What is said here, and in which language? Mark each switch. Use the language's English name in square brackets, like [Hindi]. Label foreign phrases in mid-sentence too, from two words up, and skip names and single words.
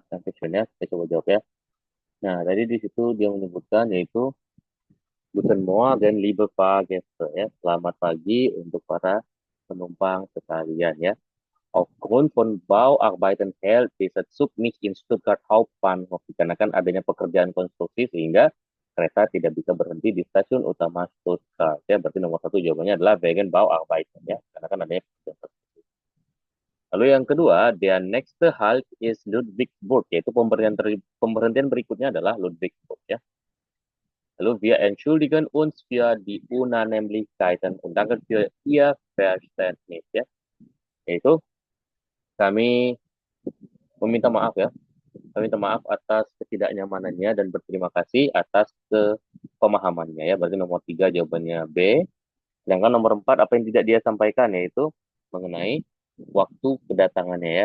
[Indonesian] Nah, questionnya kita coba jawab ya. Nah, tadi di situ dia menyebutkan yaitu [German] Guten Morgen, liebe Fahrgäste, [Indonesian] ya. Selamat pagi untuk para penumpang sekalian ya. [German] Aufgrund von Bauarbeiten hält dieser Zug nicht in Stuttgart Hauptbahnhof. [Indonesian] Dikarenakan adanya pekerjaan konstruksi sehingga kereta tidak bisa berhenti di stasiun utama Stuttgart. Ya, berarti nomor satu jawabannya adalah [German] wegen Bauarbeiten [Indonesian] ya, karena kan adanya pekerjaan konstruksi. Lalu yang kedua, [German] der nächste Halt is Ludwigsburg, [Indonesian] yaitu pemberhentian berikutnya adalah Ludwigsburg ya. [German] Lalu wir entschuldigen uns für die Unannehmlichkeiten und danken für Ihr Verständnis ya. [Indonesian] Yaitu kami meminta maaf ya. Kami minta maaf atas ketidaknyamanannya dan berterima kasih atas pemahamannya ya. Berarti nomor 3 jawabannya B. Sedangkan nomor 4 apa yang tidak dia sampaikan yaitu mengenai waktu kedatangannya ya.